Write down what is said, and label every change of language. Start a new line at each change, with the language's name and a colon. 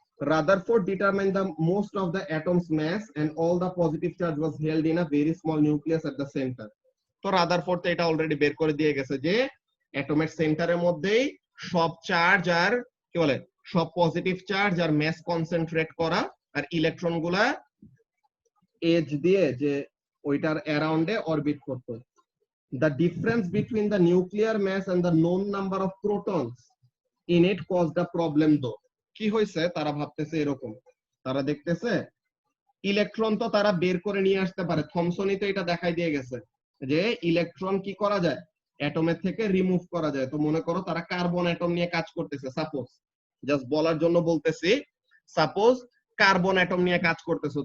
English: Rutherford determined the most of the atom's mass and all the positive charge was held in a very small nucleus at the center.
Bangla: তো Rutherford তো এটা already বের করে দিয়ে গেছে যে অ্যাটমের সেন্টারের মধ্যেই সব চার্জ আর কি বলে, সব পজিটিভ চার্জ আর ম্যাস কনসেন্ট্রেট করা, আর ইলেকট্রন গুলা এজ দিয়ে যে ওইটার অ্যারাউন্ডে অরবিট করতো।
English: The difference between the nuclear mass and the known number of protons in it caused a problem though.
Bangla: কি হয়েছে, তারা ভাবতেছে এরকম, তারা দেখতেছে ইলেকট্রন তো তারা বের করে নিয়ে আসতে পারে, থমসনই তো এটা দেখাই দিয়ে গেছে যে ইলেকট্রন কি করা যায়, অ্যাটমের থেকে রিমুভ করা যায়। তো মনে করো তারা কার্বন অ্যাটম নিয়ে কাজ করতেছে, সাপোজ, জাস্ট বলার জন্য বলতেছি, সাপোজ কার্বন অ্যাটম নিয়ে কাজ করতেছে।